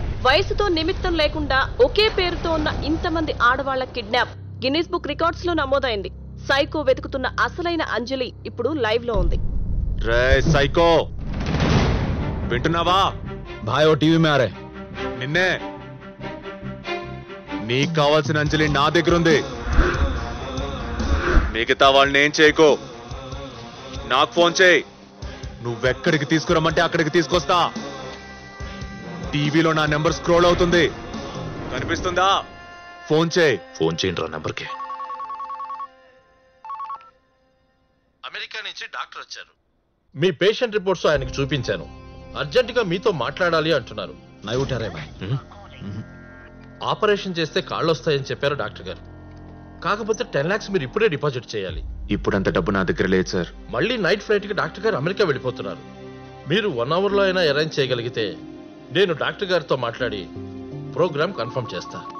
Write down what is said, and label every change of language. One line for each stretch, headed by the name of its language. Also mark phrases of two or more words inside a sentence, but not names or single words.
Telugu: వయసుతో నిమిత్తం లేకుండా ఒకే పేరుతో ఉన్న ఇంతమంది ఆడవాళ్ల కిడ్నాప్ గిన్నిస్ బుక్ రికార్డ్స్ లో నమోదైంది. సైకో వెతుకుతున్న అసలైన అంజలి ఇప్పుడు లైవ్ లో ఉంది. రే సైకో, వింటున్నావా?
Hindi: भाई वो टीवी में आ रहे.
Telugu: నిన్నే. నీకు కావాల్సిన అంజలి నా దగ్గర ఉంది. మిగతా వాళ్ళని ఏం చేయకో, నాకు ఫోన్ చేయి. నువ్వెక్కడికి తీసుకురమ్మంటే అక్కడికి తీసుకొస్తా. టీవీలో నా నెంబర్ స్క్రోల్ అవుతుంది, కనిపిస్తుందా? ఫోన్ చేయి. ఫోన్ చేయండి రా నెంబర్కి. అమెరికా నుంచి డాక్టర్ వచ్చారు. మీ
English: patient reports
Telugu: ఆయనకి చూపించాను. అర్జెంట్ గా మీతో మాట్లాడాలి అంటున్నారు.
Hindi: नहीं उठा रहे भाई.
Telugu: ఆపరేషన్ చేస్తే కాళ్ళు వస్తాయని చెప్పారు డాక్టర్ గారు. కాకపోతే 10 lakhs మీరు ఇప్పుడే డిపాజిట్ చేయాలి. ఇప్పుడంత డబ్బు నా దగ్గర లేదు సార్. మళ్ళీ
English: night flight
Telugu: కి డాక్టర్ గారు అమెరికా వెళ్ళిపోతున్నారు. మీరు 1 hour లో అయినా అరేంజ్ చేయగలిగితే నేను డాక్టర్ గారితో మాట్లాడి
English: program confirm
Telugu: చేస్తా.